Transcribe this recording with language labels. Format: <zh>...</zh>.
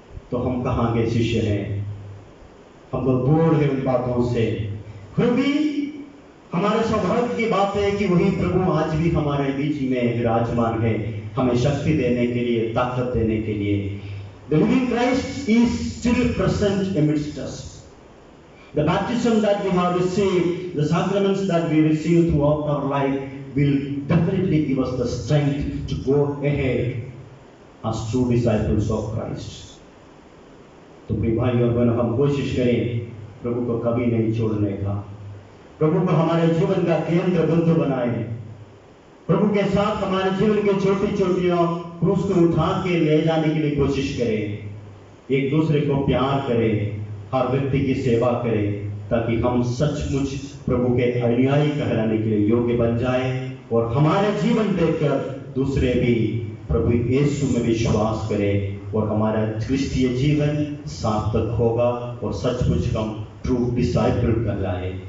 <hi>तो हम कहाँ के शिष्य हैं? हम तो दूर हैं उन बातों से। फिर भी हमारे सौभाग्य की बात है कि वही प्रभु आज भी हमारे बीच में विराजमान है, हमें शक्ति देने के लिए, ताकत देने के लिए।</hi> <en>The living Christ is still present amidst us. The baptism that we have received, the sacraments that we receive throughout our life will definitely give us the strength to go ahead as true disciples of Christ.</en> <hi>तो प्रिय भाई और बहनों, हम कोशिश करें प्रभु को कभी नहीं छोड़ने का, प्रभु को हमारे जीवन का केंद्र बिंदु बनाए, प्रभु के साथ हमारे जीवन के छोटी छोटियों क्रूस को उठा के ले जाने के लिए कोशिश करें, एक दूसरे को प्यार करें, हर व्यक्ति की सेवा करें, ताकि हम सचमुच प्रभु के अनुयायी कहलाने के लिए योग्य बन जाएं और हमारे जीवन देखकर दूसरे भी प्रभु यीशु में विश्वास करें और हमारा क्रिस्तीय जीवन सार्थक होगा और सचमुच हम</hi> <en>true disciple</en> <hi>कहलाए।</hi>